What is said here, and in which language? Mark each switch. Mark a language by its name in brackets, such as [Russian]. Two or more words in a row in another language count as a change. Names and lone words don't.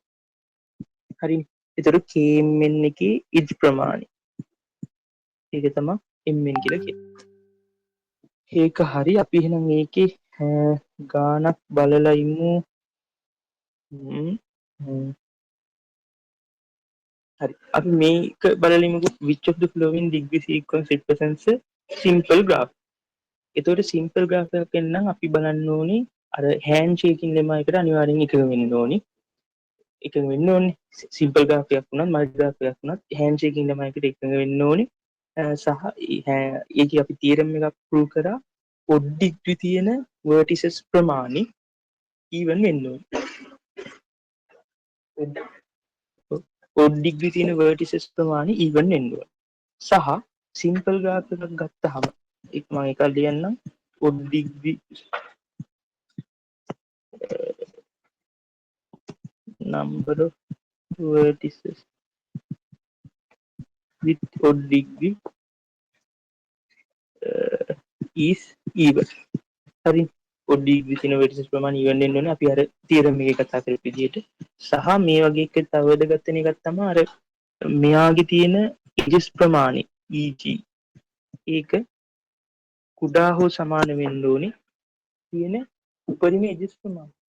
[Sinhala] හරිනේ. එතකොට kmn එකේ edge ප්‍රමාණය ඒක තමයි mn කියලා කියන්නේ. ඒක හරි. අපි එහෙනම් මේකේ ගානක් බලලා ඉමු. හරි. අපි මේක බලලා ඉමුකෝ. [English] which of the following degree sequence represents a simple graph. [Sinhala] එතකොට [English] simple graph [Sinhala] එකක් වෙනනම් අපි බලන්න ඕනේ අර [English] hand shaking lemma [Sinhala] එකට අනිවාර්යෙන් එකඟ වෙන්න ඕනේ. එකඟ වෙන්න ඕනේ. [English] simple graph [Sinhala] එකක් වුණත් [English] multi graph [Sinhala] එකක් වුණත් [English] hand shaking lemma [Sinhala] එකට එකඟ වෙන්න ඕනේ. සහ ඒකේ අපි theorem එකක් prove කරා [English] odd degree [Sinhala] තියෙන vertices ප්‍රමාණි even වෙන්න ඕනේ. [English] odd degree [Sinhala] තියෙන vertices ප්‍රමාණි even වෙන්න ඕනේ. සහ simple graph එකක් ගත්තාම මම ඒක ලියන්නම් [English] odd degree number of vertices with odd degree is even. [Sinhala] හරි. [English] odd degree [Sinhala] තියෙන වෙර්ටිසස් ප්‍රමාණය ඉවන් වෙන්න ඕනේ අපි අර තියරම් එකේ කතා කරපු විදිහට. සහ මේ වගේ එක තව වැදගත් වෙන එකක් තමයි අර මෙයාගේ තියෙන එජස් ප්‍රමාණය EG ඒක කුඩා හෝ සමාන වෙන්න ඕනේ තියෙන උපරිම එජස් ප්‍රමාණය.